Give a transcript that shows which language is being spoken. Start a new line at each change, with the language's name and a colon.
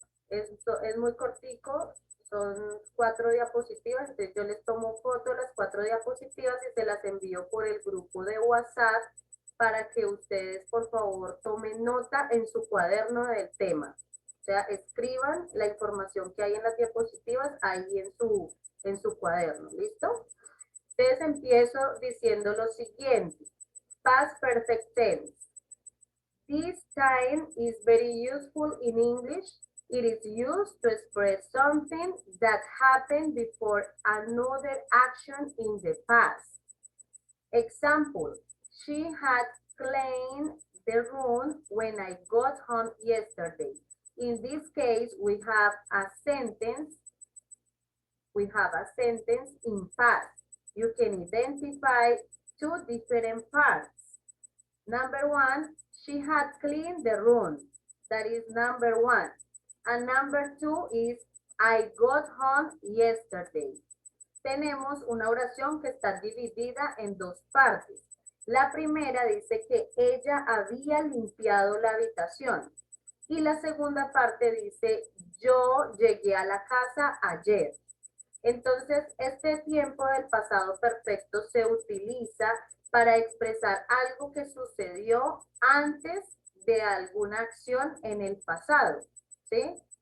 Spanish: Esto es muy cortico, son 4 diapositivas, entonces yo les tomo foto de las 4 diapositivas y se las envío por el grupo de WhatsApp para que ustedes por favor tomen nota en su cuaderno del tema. O sea, escriban la información que hay en las diapositivas ahí en su cuaderno, ¿listo? Entonces empiezo diciendo lo siguiente: past perfect tense.
English: This time is very useful in English. It is used to express something that happened before another action in the past. Example: She had cleaned the room when I got home yesterday. In this case, we have a sentence. We have a sentence in past. You can identify two different parts. Number one, she had cleaned the room. That is number one. And number two is, I got home yesterday.
Spanish: Tenemos una oración que está dividida en dos partes. La primera dice que ella había limpiado la habitación. Y la segunda parte dice, yo llegué a la casa ayer. Entonces, este tiempo del pasado perfecto se utiliza para expresar algo que sucedió antes de alguna acción en el pasado, ¿sí?